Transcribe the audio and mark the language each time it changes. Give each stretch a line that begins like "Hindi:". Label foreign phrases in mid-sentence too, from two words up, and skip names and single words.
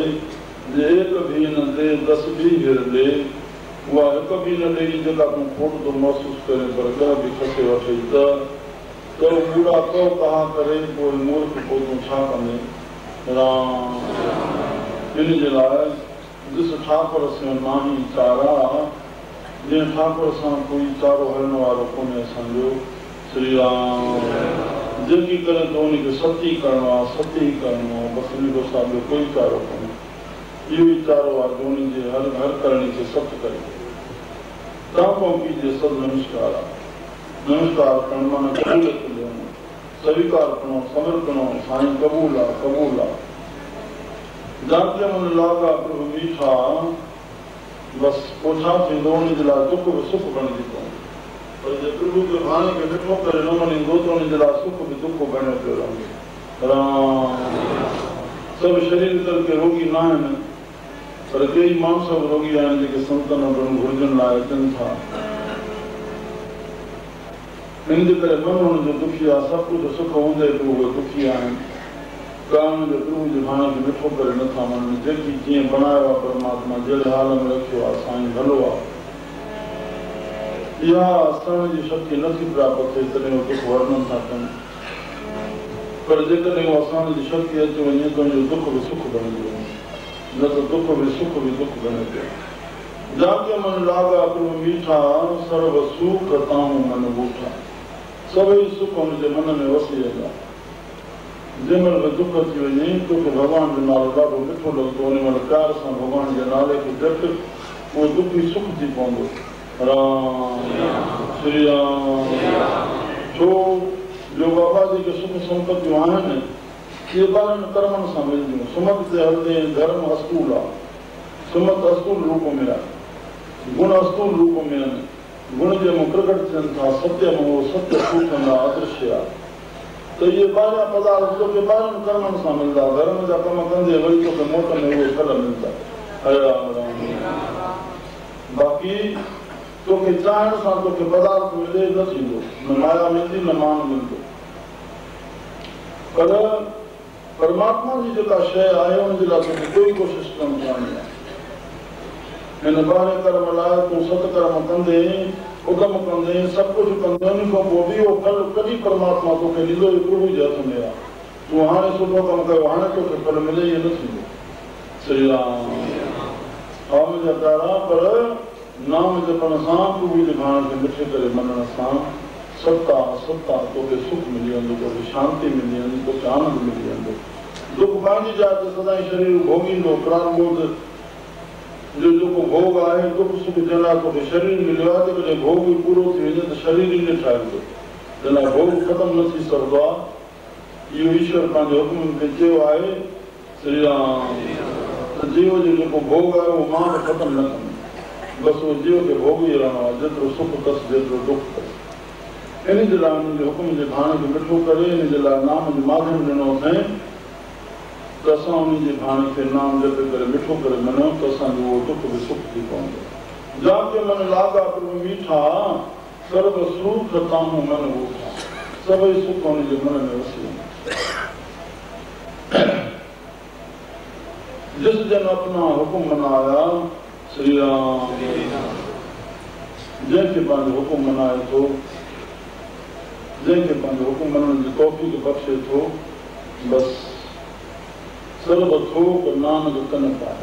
Sindhi: जे एक भी न दे 10 भी हिरले, उहा हिकु बि न ॾेई जेका तूं खोट थो महसूस करे, पर ॾह बि खसे वठे त बूढ़ा कहो कहा करे पोइ मूर्ख पोइ तूं छा कंदे। राम। इन जे लाइ ॾिस ठाकुर से नाही चारा, जीअं ठाकुर सां कोई चारो हलण वारो कोन्हे असांजो। श्री राम। जेकी करे त उनखे सती करिणो आहे, सती करिणो आहे, बसि इन खां सां ॿियो कोई चारो कोन्हे। इहो ई चारो आहे जो उन्हनि जे हर करणी खे सत करे। तव्हां कीजिए सब नमस्कार आहे। नमस्कार करणु माना क़बूलियत ॾियणु, स्वीकार करणो, समर्पणो, साईं क़बूल आहे, क़बूल आहे।
Punjabi: ਜਾਕੇ ਮਨ ਲਾਗਾ ਪ੍ਰਭੁ ਮੀਠਾ,
Sindhi: बसि पोइ छा थींदो, उन जे लाइ दुख बि सुख बणिजी पवंदो। पर जे प्रभु खे भाणे खे ॾिठो करे न मञींदो त उन जे लाइ सुख बि दुख बणियो पियो रहंदो। राम। सभु शरीर तर के रोगी न आहिनि, पर कई माण्हू सभु रोगी आहिनि जेके संतनि वटि घुर्जनि लाइ अचनि था। इन जे करे मन हुनजो दुखी आहे, सभु कुझु सुख हूंदे बि उहे दुखी आहिनि, कारण जो प्रभु जे भाणे खे ॾिठो करे नथा मञनि। जेकी जीअं बणायो आहे परमात्मा, जहिड़े हाल में रखियो आहे साईं भलो आहे। इहा असण जी शक्ति नथी प्राप्त थिए तॾहिं उहे दुख वर्णन था कनि, पर जेकॾहिं उहा असण जी शक्ति अची वञे त उनजो दुख बि सुख बणिजी वञे, न त दुख बि सुख बि दुख बणे पियो।
Punjabi: ਜਾਕੇ ਮਨ ਲਾਗਾ ਪ੍ਰਭੁ ਮੀਠਾ, ਸਰਵ ਸੁਖ ਤਾਊਂ ਮਨ ਬੂਠਾ।
Sindhi: सभई सुख हुनजे मन में वसी वेंदा। जंहिं महिल बि दुख अची वञे, तोखे भॻवान जो नालो ॾाढो मिठो लॻंदो, उन महिल प्यार सां भॻवान जे नाले खे जप, उहो दुख ई सुख थी पवंदो। राम। श्री राम। छो जो बाबा जी के सुख संपत्तियूं आहिनि, इहे ॿारनि कर्मनि सां मिलंदियूं। सुमत ते हलंदे धर्म अस्तूल आहे, सुमत अस्तूल रूप में आहे, गुण अस्तूल रूप में आहिनि, गुण जे मूं प्रकट थियनि था, सत्य में उहो सत्य सूचंदा अदृश्य आहे। त इहे ॿाहिरियां पदार्थ तोखे ॿाहिरनि कर्मनि सां मिलंदा, घर में जा कम कंदे वरी तोखे मोट में उहे फल मिलंदा। हरे राम राम। बाक़ी तोखे चाहण सां तोखे पदार्थ मिले न थींदो, न माया मिलंदी न मान मिलंदो। पर परमात्मा जी जेका शइ आहे उनजे लाइ तोखे कोई कोशिशि करणु कान्हे। हिन ॿाहिरि कर्म लाइ तूं सतकर्म कंदे, उदम कंदे, सभु कुझु कंदे, उन खां पोइ बि उहो फल कॾहिं परमात्मा तोखे ॾींदो, प्रभु जे हथ में आहे। तूं हाणे सुठो कमु कयो, हाणे तोखे फल मिले, इहो न थींदो। श्री राम। नाम जा प्यारा, पर नाम जपण सां, प्रभु जे भाण खे मिठे करे मञण सां सत्ता सत्ता तोखे सुख मिली वेंदो, तोखे शांती मिली वेंदी, तोखे आनंद मिली वेंदो। दुख पंहिंजी जाइ ते सदाईं शरीर भोगींदो, प्राणबोध जो जेको भोग आहे, दुख सुख जे लाइ तोखे शरीर मिलियो आहे, जेकॾहिं भोग बि पूरो थी वञे त शरीर ई न ठाहींदो, जंहिं लाइ भोग ख़तमु न थी सघंदो आहे। इहो ईश्वर पंहिंजे हुकुम खे चयो आहे। श्री राम। त जीव जो जेको भोग आहे उहो मां बि ख़तमु न कंदो, बसि उहो जीव खे भोग ई रहणो आहे, जेतिरो सुख अथसि जेतिरो दुख अथसि। इन जे लाइ हुनजे हुकुम जे भाण खे मिठो करे, इन जे लाइ नाम जो माध्यम ॾिनो अथई त असां उन जे भाण खे नाम जपे करे मिठो करे मञूं त असांजो उहो दुख बि सुख थी पवंदो।
Punjabi: ਜਾਕੇ ਮਨ ਲਾਗਾ ਪ੍ਰਭੁ ਮੀਠਾ, ਸਰਵ ਸੁਖ ਤਾਹੂੰ ਮਨ ਊਠਾ।
Sindhi: सभई सुख हुन जे मन में वसी वञे।
Punjabi: ਜਿਸ ਜਨ ਅਪਨਾ ਹੁਕੁਮ ਮਨਾਇਆ, ਸ੍ਰੀ ਰਾਮ।
Sindhi: जंहिंखे पंहिंजो हुकुम मनाए थो, जंहिंखे पंहिंजो हुकुम मञण जी तौफ़ीक़ बख़्शे थो, बसि
Punjabi: ਸਰਵ ਥੋਕ ਨਾਨਕ ਕਨ ਪਾਇਆ।